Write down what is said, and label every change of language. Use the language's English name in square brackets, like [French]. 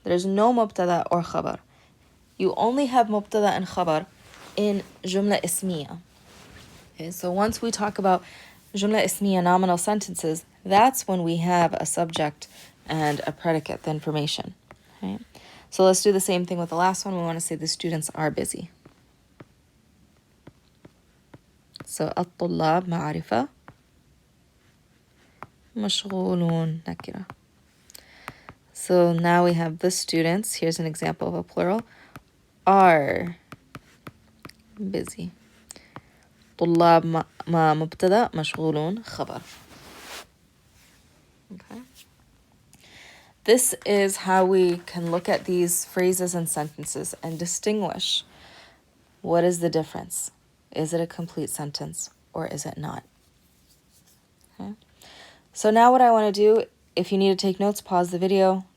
[English] There's no mubtada or khabar. You only have mubtada and khabar in jumla ismiya. Okay, so once we talk about jumla ismiya, nominal sentences, that's when we have a subject and a predicate, the information. Okay? So let's do the same thing with the last one. We want to say the students are busy. [Arabic] So الطلاب معرفة مشغولون نكرة. [English] So now we have the students. Here's an example of a plural. Are busy. [Arabic] طلاب ما مبتدأ مشغولون خبر. [English] Okay. This is how we can look at these phrases and sentences and distinguish what is the difference. Is it a complete sentence or is it not? Okay. So now what I want to do, if you need to take notes, pause the video,